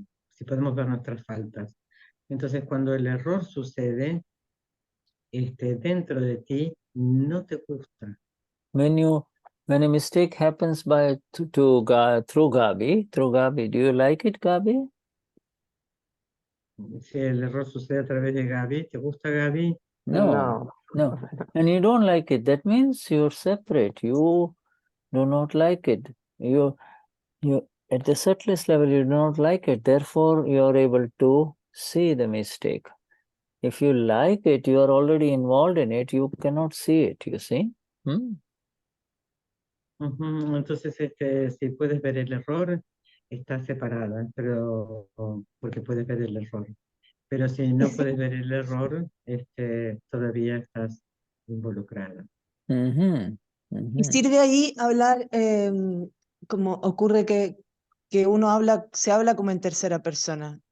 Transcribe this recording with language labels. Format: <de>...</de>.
<es>Si podemos ver nuestras faltas. Entonces, cuando el error sucede, dentro de ti, no te gusta.</es> <en>When a mistake happens through Gabi, do you like it, Gabi?</en> <es>Si el error sucede a través de Gabi, ¿te gusta Gabi?</es> <en>No. And you don't like it. That means you're separate. You do not like it. You at the subtlest level, you do not like it. Therefore, you are able to see the mistake. If you like it, you are already involved in it. You cannot see it, you see?</en> <es>Entonces, si puedes ver el error, estás separada, pero porque puedes ver el error. Pero si no puedes ver el error, todavía estás involucrada. Y sirve ahí hablar, como ocurre que uno se habla como en tercera persona.</es>